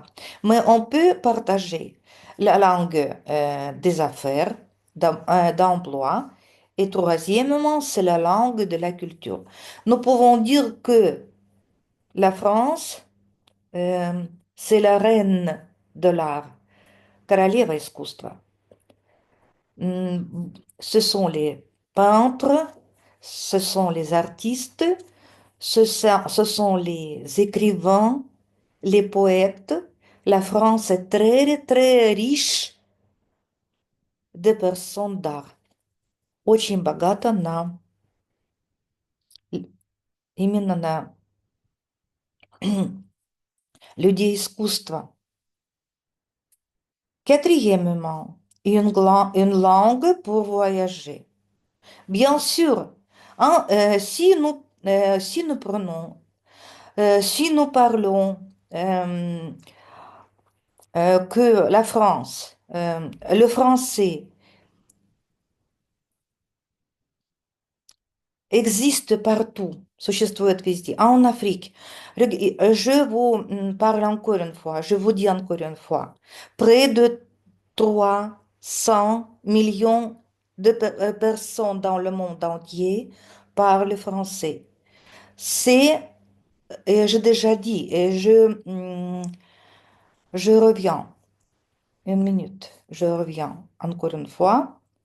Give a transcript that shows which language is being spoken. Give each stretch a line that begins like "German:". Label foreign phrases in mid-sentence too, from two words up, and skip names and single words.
French: Mais on peut partager la langue des affaires, d'emploi. Et troisièmement, c'est la langue de la culture. Nous pouvons dire que la France, euh, c'est la reine de l'art.
Russian: Королева искусства.
French: Ce sont les peintres, ce sont les artistes, ce sont les écrivains, les poètes. La France est très, très riche de personnes d'art.
Russian: Очень богата на именно на людей искусства.
French: Quatrièmement, une langue pour voyager. Bien sûr, hein, si nous prenons, si nous parlons que la France, le français existe partout,
Russian: существует везде,
French: en Afrique. Je vous parle encore une fois, je vous dis encore une fois, près de 300 millions de personnes dans le monde entier parlent français. C'est, et j'ai déjà dit, je reviens, une minute, je reviens encore une fois.